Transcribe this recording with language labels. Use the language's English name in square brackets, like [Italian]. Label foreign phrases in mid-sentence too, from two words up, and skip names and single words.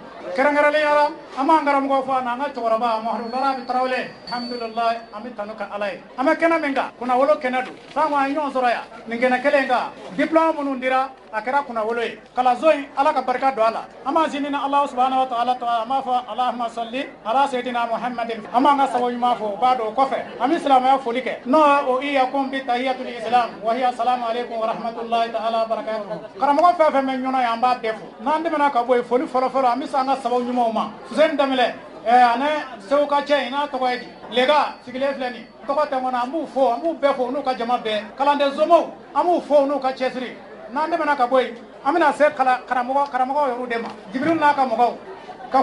[Bambara] Kɛrɛnkɛrɛnnenya la an b'an karamɔgɔ fɔ an ka cɛkɔrɔba Mamadu Barabi Tarawele alhamdulilayi an bɛ tanu ka Ala ye. An bɛ kɛnɛ min kan kunnawolo kɛnɛ don. Sango an ye ɲɔgɔn sɔrɔ yan nin kɛnɛ kelen kan diplôme minnu dira a kɛra kunnawolo ye. Kalanso in Ala ka barika don a la. An b'an sini ni Ala [Arabic] سبحانه وتعالى [Bambara] an b'a fɔ [Arabic] اللهم صل على سيدنا محمد. [Bambara] An b'an ka sababu ɲuman fɔ o b'a dɔn o kɔfɛ an bɛ silamɛya foli kɛ. [Arabic] N'o o إياكم بتحية الإسلام وهي السلام عليكم ورحمة الله تعالى وبركاته. [Bambara] Karamɔgɔ fɛn fɛn bɛ ɲɔgɔn ye an b'a bɛɛ fo. N'an tɛmɛna ka bɔ yen foli fɔlɔfɔlɔ an bɛ se an ka sababu ɲumanw ma. Fuseni Danbɛlɛ ane Seku ka cɛ in n'a tɔgɔ ye di Lega sigilen filɛ nin tɔgɔ tɛ n kɔnɔ an b'u fo an b'u bɛɛ fo n'u ka jama bɛɛ kalanden somɔgɔw an b'u fo n'u ka cɛsiri n'an tɛmɛna ka bɔ yen an bɛna se karamɔgɔ yɛrɛ de ma Jibril n'a ka mɔgɔw ka